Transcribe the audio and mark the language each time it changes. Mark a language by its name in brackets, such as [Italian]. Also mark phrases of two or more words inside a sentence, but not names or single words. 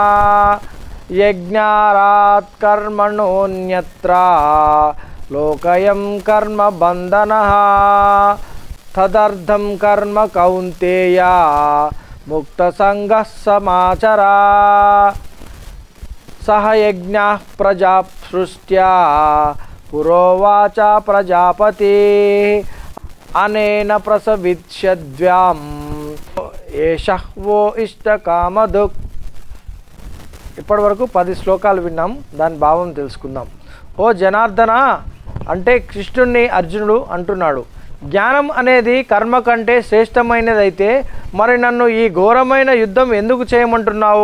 [Sanskrit] यज्ञारात् कर्मणोऽन्यत्र लोकयं कर्म बन्धनः तदर्थं कर्म कौन्तेय मुक्तसङ्गः समाचर. सह यज्ञः प्रजा सृष्ट्या पुरोवाच प्रजापति अनेन प्रसविष्यद्व्याम् एषः वो इष्टकामधुक्. [Telugu] ఇప్పటి వరకు 10 శ్లోకాలు విన్నాం. దాని భావం తెలుసుకుందాం. ఓ జనార్దన అంటే కృష్ణుణ్ణి అర్జునుడు అంటున్నాడు. జ్ఞానం అనేది కర్మ కంటే శ్రేష్టమైనదైతే మరి నన్ను ఈ ఘోరమైన యుద్ధం ఎందుకు చేయమంటున్నావు?